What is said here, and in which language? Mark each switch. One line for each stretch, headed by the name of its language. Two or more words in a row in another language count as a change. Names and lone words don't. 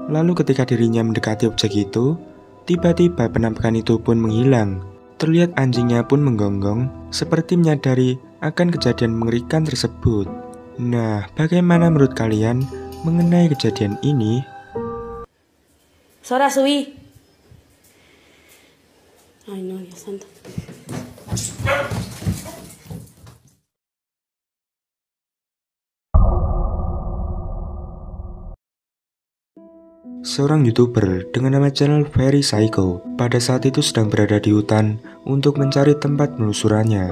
Indonesian: Lalu ketika dirinya mendekati objek itu, tiba-tiba penampakan itu pun menghilang. Terlihat anjingnya pun menggonggong, seperti menyadari akan kejadian mengerikan tersebut. Nah, bagaimana menurut kalian mengenai kejadian ini?
Spanish: Sora, subí. Ay, no, Dios santo.
Indonesian: Seorang YouTuber dengan nama channel Very Psycho pada saat itu sedang berada di hutan untuk mencari tempat penelusurannya.